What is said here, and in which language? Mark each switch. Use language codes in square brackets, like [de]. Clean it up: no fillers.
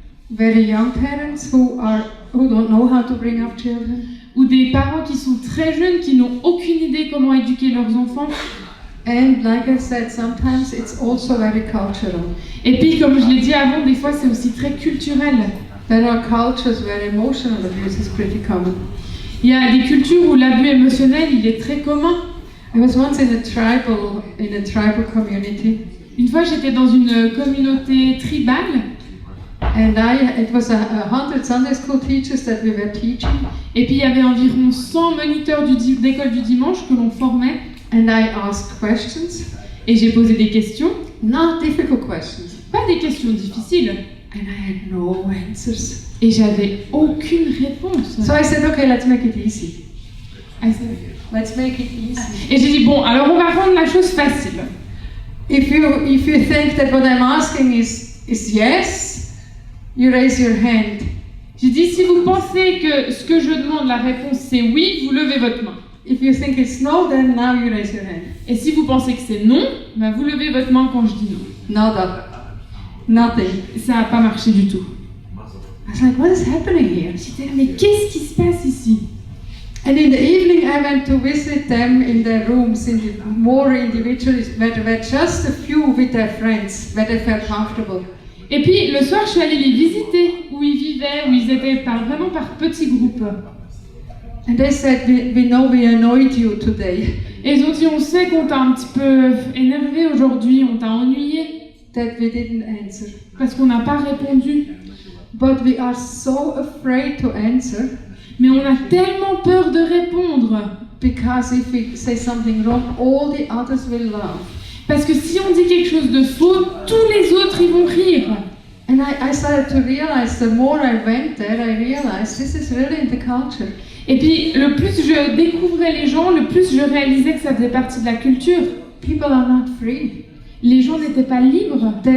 [en] Very young parents who don't know how to bring up children. [fr] ou des parents qui sont très jeunes, qui n'ont aucune idée comment éduquer leurs enfants. [en] And like I said, sometimes it's also very cultural. [fr] Et puis, comme je l'ai dit avant, des fois c'est aussi très culturel. [en] There are cultures where emotional abuse is pretty common. [fr] Il y a des cultures où l'abus émotionnel, il est très commun. [en] I was once in a tribal community, [fr] Une fois, j'étais dans une communauté tribale, [en] and it was 100 Sunday school teachers that we were teaching, [fr] et puis il y avait environ 100 moniteurs d'école du dimanche que l'on formait, [en] and I asked questions, [fr] et j'ai posé des questions, [en] not difficult questions, [fr] pas des questions difficiles, [en] and I had no answers. [fr] et j'avais aucune réponse. [en] So I said, okay, let's make it easy. Let's make it easy. [fr] Et j'ai dit, bon, alors on va rendre la chose facile. [en] If you think that what I'm asking is yes, you raise your hand. [fr] J'ai dit, si vous pensez que ce que je demande, la réponse c'est oui, vous levez votre main. [en] If you think it's no, then now you raise your hand. [fr] Et si vous pensez que c'est non, ben vous levez votre main quand je dis non. [en] Nada. Nothing. [fr] Ça n'a pas marché du tout. [en] I was like, what is happening here? [fr] J'étais là, mais qu'est-ce qui se passe ici? [en] And in the evening, I went to visit them in their rooms, more individually, where there were just a few with their friends, where they felt comfortable. [fr] Et puis le soir, je suis allée les visiter, où ils vivaient, où ils étaient vraiment par petits groupes. [en] And they said, we know we annoyed you today, [fr] Et ils ont dit, on sait qu'on t'a un petit peu énervé aujourd'hui, on t'a ennuyé, [en] that we didn't answer. [fr] parce qu'on n'a pas répondu. [en] But we are so afraid to answer, [fr] Mais on a tellement peur de répondre. [en] because if we say something wrong, all the others will laugh. [fr] Parce que si on dit quelque chose de faux, tous les autres, ils vont rire. [en] And I started to realize, the more I went there, I realized this is really in the culture. [fr] Et puis, le plus je découvrais les gens, le plus je réalisais que ça faisait partie de la culture. [en] People are not free. [fr] Les gens n'étaient pas libres.